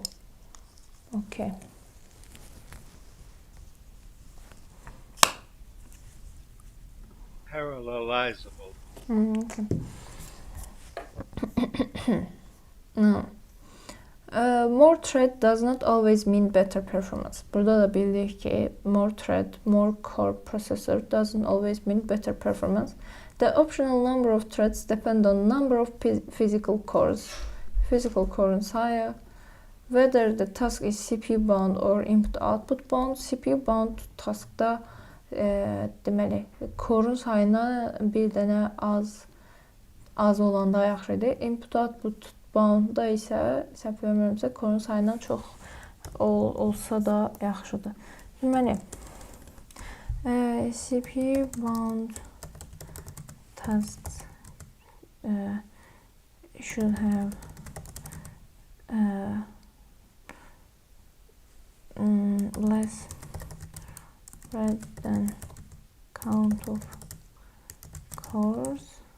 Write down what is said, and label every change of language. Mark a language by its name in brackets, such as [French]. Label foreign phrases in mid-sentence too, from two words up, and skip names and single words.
[English] Okay. Parallelizable. Okay. No. More thread does not always mean better performance. [Azerbaijani] Burada da bildik ki [English] more thread, more core processor doesn't always mean better performance. The optional number of threads depend on number of physical cores. Physical core'un sayı, whether the task is CPU bound or input-output bound. CPU bound [Azerbaijani] taskda deməli, core'un sayına bir dənə az olanda yaxşıdır. [English] Input-output boundda [Azerbaijani] isə, səhv bilmirəmsə, core'un sayından çox olsa da yaxşıdır. Deməli, [English] CPU bound tasks should have less thread than count of cores